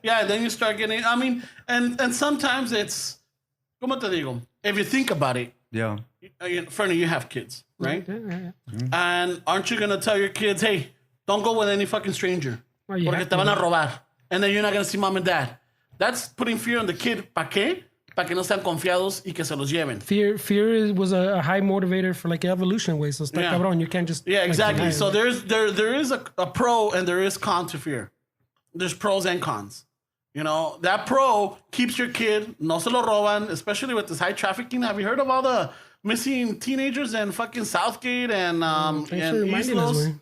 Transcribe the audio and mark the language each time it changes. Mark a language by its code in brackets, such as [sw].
[en] Yeah, then you start getting, and sometimes it's, [es] ¿cómo te digo? [en] If you think about it. Yeah. Fernie, you have kids, right? Yeah. And aren't you going to tell your kids, hey, don't go with any fucking stranger. [es] Porque te van a robar. [en] And then you're not going to see mom and dad. That's putting fear on the kid. [es] ¿Para qué? Para que no sean confiados y que se los lleven. [en] Fear was a high motivator for like evolution way. So [es] está cabrón. [en] You can't just... Yeah, exactly. So there is a pro and there is con to fear. There's pros and cons. That pro keeps your kid, [es] no se lo roban, [en] especially with this high trafficking. Have you heard of all the missing teenagers in fucking Southgate and East Los?